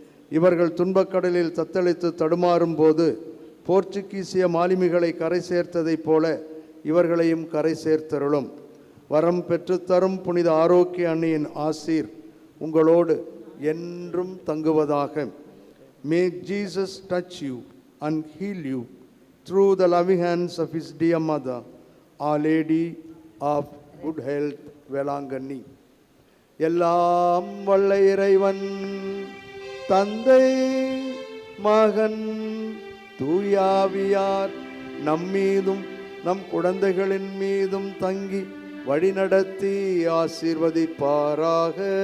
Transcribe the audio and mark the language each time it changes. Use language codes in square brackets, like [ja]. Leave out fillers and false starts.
[ta] இவர்கள் துன்பக்கடலில் தத்தளித்து தடுமாறும் போது போர்ச்சுகீசிய மாலுமிகளை கரை சேர்த்ததைப் போல இவர்களையும் கரை சேர்த்தருளும். வரம் பெற்றுத்தரும் புனித ஆரோக்கிய அன்னையின் ஆசீர் உங்களோடு என்றும் தங்குவதாக. [en] May Jesus touch you and heal you through the loving hands of his dear mother, Our Lady of Good Health, Velangani. [ta] எல்லாம் வல்ல இறைவன் தந்தை மகன் தூயாவியார் நம்மீதும் நம் குழந்தைகளின் மீதும் தங்கி வழிநடத்தி ஆசீர்வதிப்பாராக.